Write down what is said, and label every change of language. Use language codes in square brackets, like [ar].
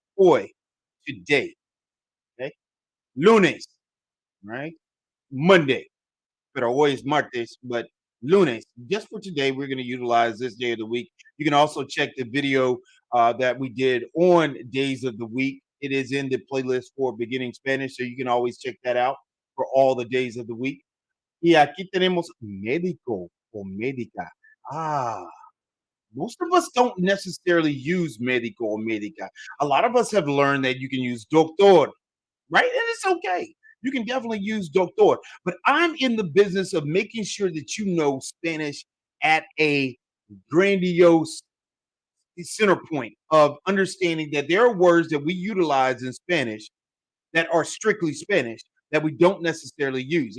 [en] Hoy, today. Okay. Lunes, right? Monday. [es] Pero hoy is martes, but lunes. [en] Just for today, we're going to utilize this day of the week. You can also check the video that we did on days of the week. It is in the playlist for beginning Spanish, so you can always check that out for all the days of the week. [es] Y aquí tenemos médico o médica. [en] Ah, most of us don't necessarily use médico or médica. A lot of us have learned that you can use doctor, right? And it's okay. You can definitely use doctor. But I'm in the business of making sure that you know Spanish at a grandiose center point of understanding that there are words that we utilize in Spanish that are strictly Spanish that we don't necessarily use.